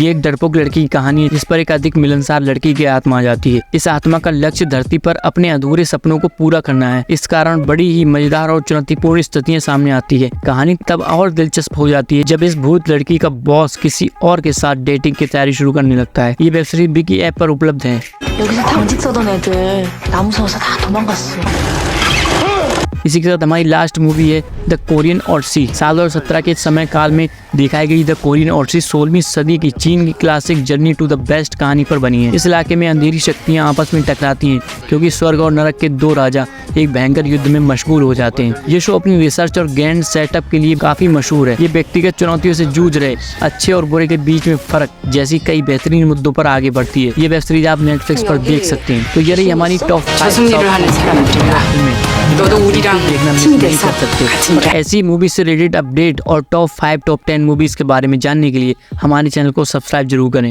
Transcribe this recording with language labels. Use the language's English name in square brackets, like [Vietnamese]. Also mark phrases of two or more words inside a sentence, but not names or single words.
[Hindi] ये एक डरपोक लड़की की कहानी है जिस पर एक अधिक मिलनसार लड़की की आत्मा आ जाती है। इस आत्मा का लक्ष्य धरती पर अपने अधूरे सपनों को पूरा करना है। इस कारण बड़ी ही मजेदार और चुनौतीपूर्ण स्थितियां सामने आती है। कहानी तब और दिलचस्प हो जाती है जब इस भूत लड़की का बॉस किसी और के साथ डेटिंग की तैयारी शुरू करने लगता है। ये [English] web series [Hindi] विकी ऐप पर उपलब्ध है। [Korean] 여기서 당직 서던 애들 나 무서워서 다 도망갔어. [Hindi] इसी के साथ हमारी [English] last movie [Hindi] है द कोरियन ऑडिसी। साल 2017 के समय काल में दिखाई गई द कोरियन ऑडिसी 16वीं सदी की चीन की क्लासिक जर्नी टू द बेस्ट कहानी पर बनी है। इस इलाके में अंधेरी शक्तियां आपस में टकराती हैं क्योंकि स्वर्ग और नरक के 2 राजा एक भयंकर युद्ध में मशगूल हो जाते हैं। ये शो अपनी रिसर्च और [English] grand setup [Hindi] के लिए काफी मशहूर है। ये व्यक्तिगत चुनौतियों से जूझ रहे अच्छे और बुरे के बीच में फर्क जैसी कई बेहतरीन मुद्दों पर आगे बढ़ती है। ये [English] web series [Hindi] आप नेटफ्लिक्स पर देख सकते हैं। तो ये रही हमारी टॉप 5 [Korean] 저승리를 하는 사람들이다. 너도 우리랑 [Hindi] देखना मिस [Korean] 팀이 [Hindi] नहीं [Korean] 돼서 [Hindi] कर सकते। [Korean] 같은 일을. [Hindi] ऐसी मूवी से [English] related update [Hindi] और [English] top 5 top 10 movies [Hindi] के बारे में जानने के लिए हमारे चैनल को सब्सक्राइब जरूर करें।